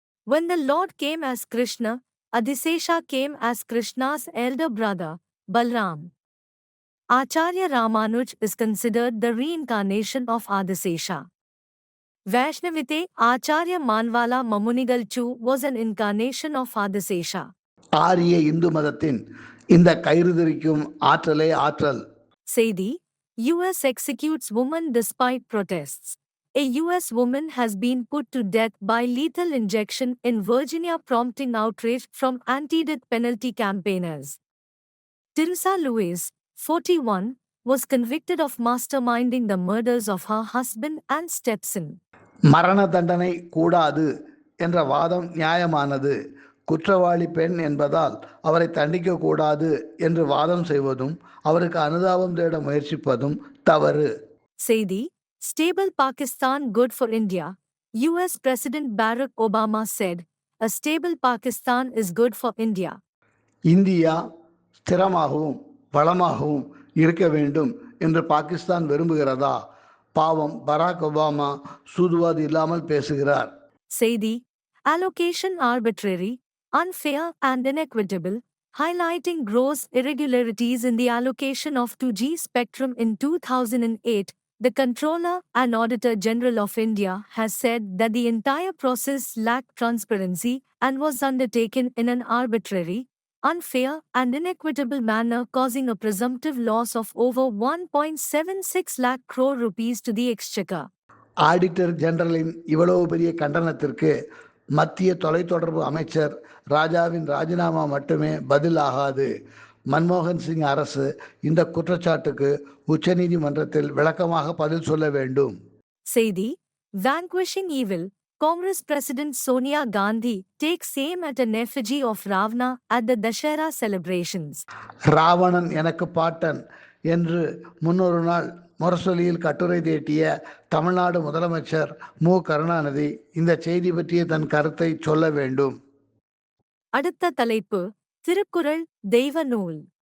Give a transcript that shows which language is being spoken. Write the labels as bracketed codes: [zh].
[en] When the Lord came as Krishna, Adisesha came as Krishna's elder brother, Balram. Acharya Ramanuj is considered the reincarnation of Adisesha. Vaishnavite Acharya Manwala Mamunigalchu was an incarnation of Adisesha. [ta] ஆரிய இந்து மதத்தின் இந்த கயிறுதிரிக்கும் ஆற்றலே ஆற்றல். Seidi: [en] US executes woman despite protests. A US woman has been put to death by lethal injection in Virginia, prompting outrage from anti-death penalty campaigners. Teresa Lewis, 41, was convicted of masterminding the murders of her husband and stepson. [ta] மரண தண்டனை கூடாது என்ற வாதம் நியாயமானது. குற்றவாளி பெண் என்பதால் அவரை தண்டிக்க கூடாது என்று வாதம் செய்வதும் அவருக்கு அனுதாபம் தேட முயற்சிப்பதும் தவறு. Seidi: [en] Stable Pakistan good for India. US President Barack Obama said, "A stable Pakistan is good for India." [ta] India ஸ்திரமாகவும் வளமாகவும் இருக்க வேண்டும் என்று பாகிஸ்தான் விரும்புகிறதா? பாவம், பராக் ஒபாமா சூதுவாது இல்லாமல் பேசுகிறார். Seidi: [en] Allocation arbitrary, unfair and inequitable, highlighting gross irregularities in the allocation of 2G spectrum in 2008. The Controller and Auditor General of India has said that the entire process lacked transparency and was undertaken in an arbitrary, unfair and inequitable manner, causing a presumptive loss of over 1.76 lakh crore rupees to the exchequer. [ta] Auditor ஜெனரலின் இவ்வளவு பெரிய கண்டனத்திற்கு மத்திய தொலைத்தொடர்பு அமைச்சர் ராஜாவின் ராஜினாமா மட்டுமே பதில் ஆகாது. மன்மோகன் சிங் அரசு இந்த குற்றச்சாட்டுக்கு உச்சநீதிமன்றத்தில் விளக்கமாக பதில் சொல்ல வேண்டும். Seidi: [en] Vanquishing evil. Congress President Sonia Gandhi takes aim at an effigy of Ravana at the Dashera celebrations. [ta] Ravanan எனக்கு பாட்டன் என்று முன்னொரு நாள் முரசொலியில் கட்டுரை தீட்டிய தமிழ்நாடு முதலமைச்சர் மு கருணாநிதி இந்த செய்தி பற்றிய தன் கருத்தை சொல்ல வேண்டும். அடுத்த தலைப்பு: திருக்குறள் தெய்வ நூல்.